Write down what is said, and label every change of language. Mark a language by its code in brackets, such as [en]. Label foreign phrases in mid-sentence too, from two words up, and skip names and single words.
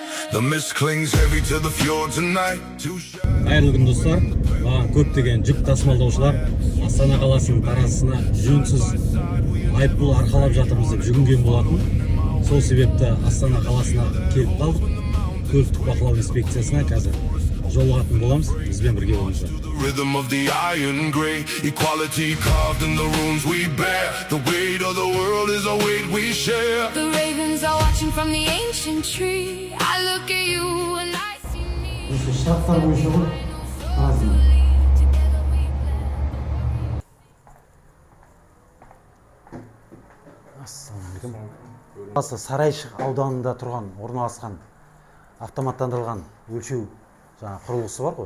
[en] The mist clings heavy to the fjords at night. [kk] Қайырлы күн достар. Маған көптеген жүк тасымалдаушылар Астана қаласының таразысына жөнсіз айыппұл арқалап жатырмыз деп жүгінген болатын. Сол себепті Астана қаласына келіп қалдық. Көліктік бақылау инспекциясына қазір жолығатын боламыз. Бізбен бірге болыңыздар. [en] Rhythm of the iron gray, equality carved in the runes we bear. The weight of the world is a weight we share. The ravens are watching from the ancient tree. I look at you and I see me. [kk] Осы штаттар бойынша ғой таразының. Ассалаумағалейкум. Осы Сарайшық ауданында тұрған, орналасқан автоматтандырылған өлшеу құрылғысы бар ғой.